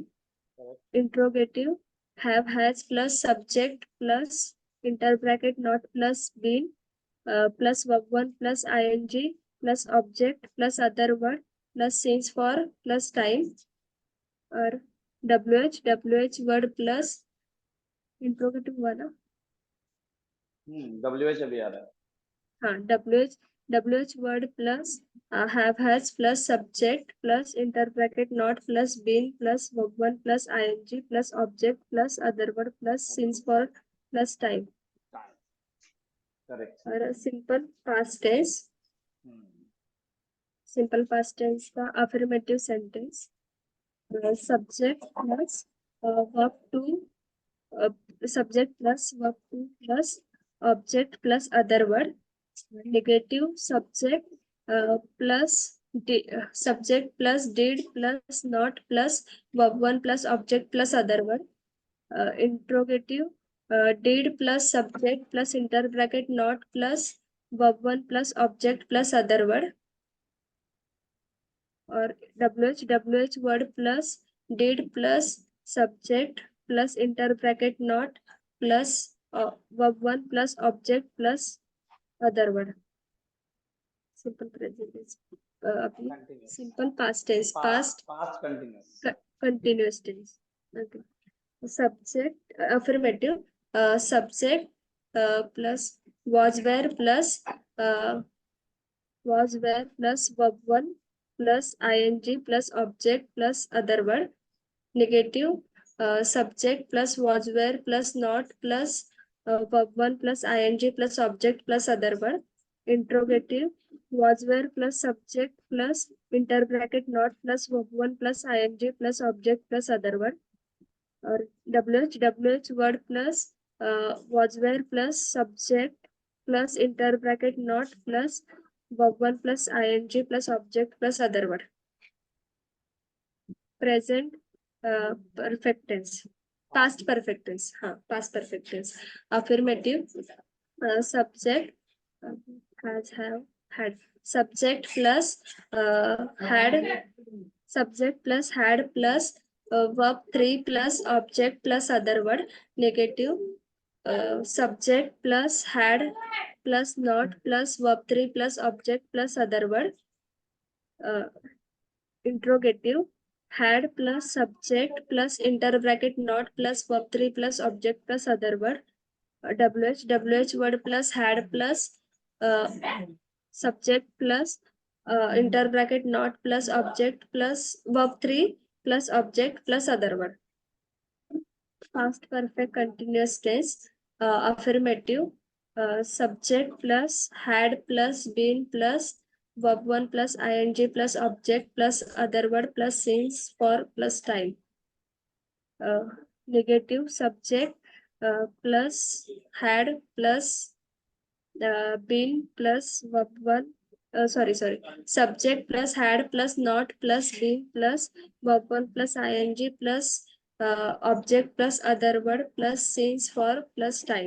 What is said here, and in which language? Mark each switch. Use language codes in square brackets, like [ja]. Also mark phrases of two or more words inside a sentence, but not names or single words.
[en] Interrogative, have has plus subject plus inter bracket not plus been plus verb 1 plus ing plus object plus other word plus since for plus time. और WH word plus interrogative [hi] हुआ ना. WH अभी आ रहा है. [en] हाँ, WH word plus have has plus subject plus inter bracket not plus been plus verb 1 plus ing plus object plus other word plus since for plus time. Correct. और simple past tense. Simple past tense का affirmative sentence. Subject plus verb 2 subject plus verb 2 plus object plus other word. Negative, subject plus subject plus did plus not plus verb 1 plus object plus other word. Interrogative, did plus subject plus inter bracket not plus verb 1 plus object plus other word. और WH word plus did plus subject plus inter bracket not plus verb 1 plus object plus other word. Simple present tense. Continuous. Simple past tense. Past continuous. continuous tense. Okay. Subject affirmative. Subject plus was where plus verb 1 plus ing plus object plus other word. Negative, subject plus was where plus not plus verb 1 plus ing plus object plus other word. Interrogative, was where plus subject plus inter bracket not plus verb 1 plus ing plus object plus other word. Or WH word plus was where plus subject plus inter bracket not plus verb 1 plus ing plus object plus other word. Present perfect tense. Past perfect tense. हाँ, past perfect tense. Affirmative, subject has, have, had. Subject plus had, subject plus had plus verb 3 plus object plus other word. Negative. Subject plus had plus not plus verb 3 plus object plus other word. Interrogative. Had plus subject plus inter bracket not plus verb 3 plus object plus other word. WH word plus had plus subject plus inter bracket not plus object plus verb 3 plus object plus other word. Past perfect continuous tense. Affirmative. Subject plus had plus been plus verb 1 plus ing plus object plus other word plus since for plus time. Negative. Subject plus had plus been plus verb 1 sorry subject plus had plus not plus been plus verb 1 plus ing plus object plus other word plus since for plus time.